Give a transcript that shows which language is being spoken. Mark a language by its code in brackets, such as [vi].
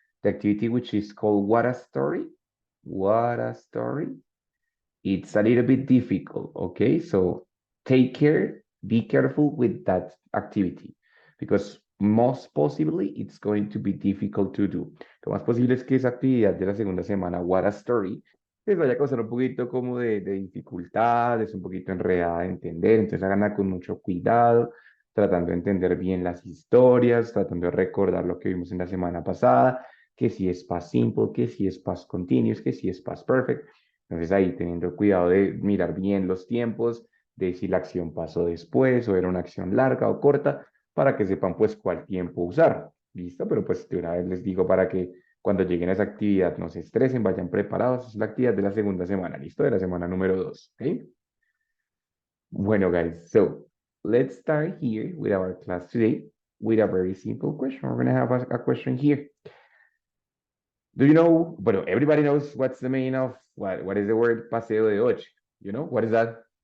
[en] The activity which is called What a Story. What a Story. It's a little bit difficult, okay? So take care, be careful with that activity because most possibly it's going to be difficult to do. [es] Lo más posible es que esa actividad de la segunda semana, What a Story, les vaya a causar un poquito como de dificultad, es un poquito enredada de entender, entonces háganla con mucho cuidado, tratando de entender bien las historias, tratando de recordar lo que vimos en la semana pasada, que si es past simple, que si es past continuous, que si es past perfect. Entonces ahí teniendo cuidado de mirar bien los tiempos, de si la acción pasó después o era una acción larga o corta, para que sepan pues cuál tiempo usar. ¿Listo? Pero pues de una vez les digo para que cuando lleguen a esa actividad no se estresen, vayan preparados. Es la actividad de la segunda semana, ¿listo? De la semana número 2, ¿ok? [en] Bueno, guys, so let's start here with our class today with a very simple question. We're going to have a question here. Do you know, bueno, everybody knows what's the meaning of, what is the word paseo de ocho? You know, what is that?